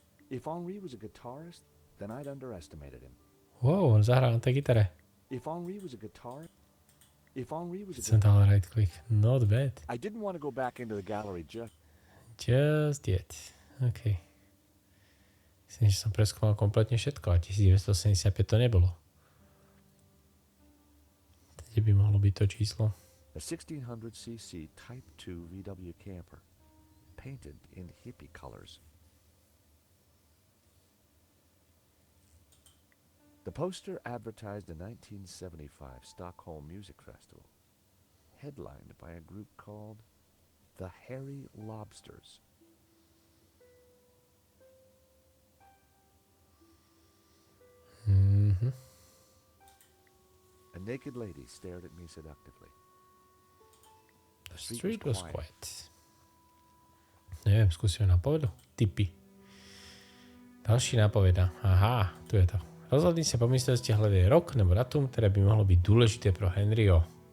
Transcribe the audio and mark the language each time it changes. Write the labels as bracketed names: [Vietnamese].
[English] If Henri was a guitarist, then I'd underestimated him. [Slovak] Wow, on zahral na tej gitare. [English] If Henri was a guitarist, if Henri was a [Slovak] Keď som dal [English] right click. Not bad. I didn't want to go back into the gallery just... Just yet. OK. [Slovak] Myslím, že som preskúmal kompletne všetko a 1975 to nebolo. Kde by mohlo byť to číslo? [English] A 1600cc Type 2 VW camper, painted in hippie colors. The poster advertised the 1975 Stockholm Music Festival, headlined by a group called the Hairy Lobsters. Mhm. A naked lady stared at me seductively. The street was quiet. [Slovak] Neviem, skúsime nápovedu. Tipy. Ďalší nápoveda. Aha, tu je to. Rozhodni sa pomyslieť, hľadaj rok nebo datum, ktoré by mohlo byť dôležité pro Henryho.